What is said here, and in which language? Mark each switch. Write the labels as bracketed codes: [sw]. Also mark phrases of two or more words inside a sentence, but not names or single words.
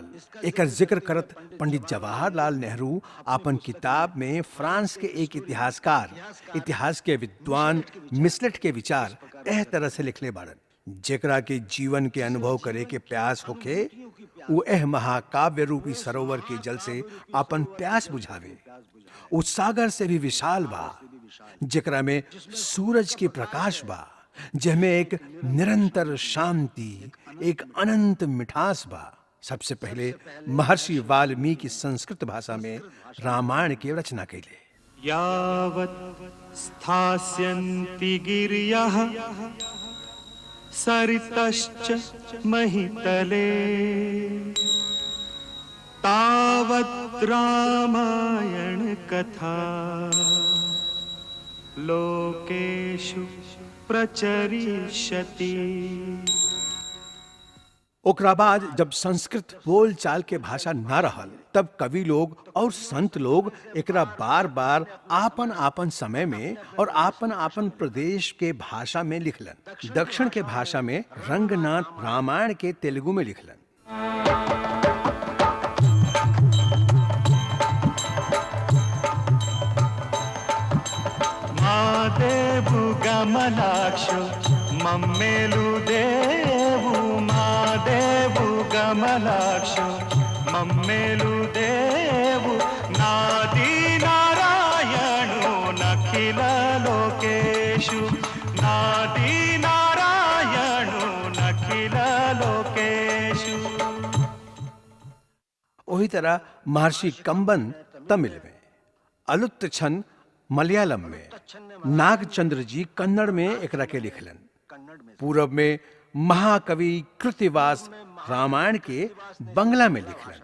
[bho] एकर जिक्र करत पंडित जवाहरलाल नेहरू आपन किताब में फ्रांस के एक इतिहासकार, इतिहास के विद्वान मिसलेट के विचार एह तरह से लिखले बाड़न, जेकरा के जीवन के अनुभव करे के प्यास होके, वो एह महाकाव्य रूपी सरोवर के जल से आपन प्यास बुझावे। उस सागर से भी विशाल बा, जेकरा में सूरज के प्रकाश बा, जिसमें एक निरंतर शांति, एक अनंत मिठास बा। सबसे पहले महर्षि वाल्मीकि संस्कृत भाषा में रामायण की रचना कैले। [sa] यावत् स्थास्यन्ति गिर्यः सरितश्च महितले, तावत् रामायण कथा लोकेषु प्रचरिष्यति। [bho] ओकरा बाद जब संस्कृत बोल चाल के भाषा ना रहल, तब कवि लोग और संत लोग एकरा बार बार आपन आपन समय में और आपन आपन प्रदेश के भाषा में लिखलन। दक्षिण के भाषा में रंगनाथ रामायण के तेलुगु में लिखलन। [te] మాదేవు గమలాక్షు మమ్మేలు దేవు మాదేవు గమలాక్షు మమ్మేలు దేవు నాది నారాయణు నఖిల లోకేషు నాది నారాయణు నఖిల లోకేషు। [bho] वही तरह महर्षि कंबन तमिल में, अलुत्त छन मलयालम में, नागचंद्र जी कन्नड़ में एकरा के लिखलन। पूरब में महाकवि कृतिवास रामायण के बंगला में लिखलन।